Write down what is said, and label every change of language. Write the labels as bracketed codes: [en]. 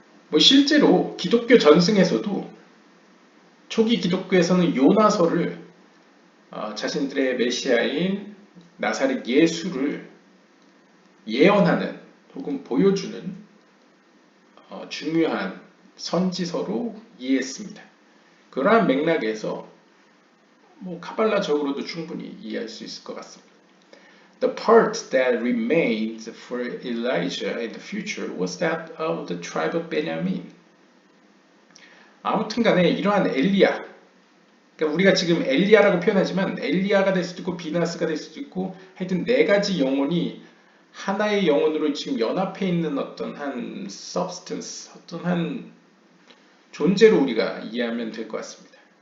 [ko] 뭐 실제로 기독교 전승에서도 초기 기독교에서는 요나서를 자신들의 메시아인 나사렛 예수를 예언하는 혹은 보여주는 중요한 선지서로 이해했습니다. 그러한 맥락에서 뭐 카발라적으로도 충분히 이해할 수 있을 것 같습니다. [en] The part that remained for Elijah in the future was that of the tribe of Benjamin. [ko] 아무튼 간에 이러한 엘리야, 그러니까 우리가 지금 엘리야라고 표현하지만 엘리야가 될 수도 있고 비나스가 될 수도 있고 하여튼 네 가지 영혼이 하나의 영혼으로 지금 연합해 있는 어떤 한 substance, 어떤 한 존재로 우리가 이해하면 될 것 같습니다.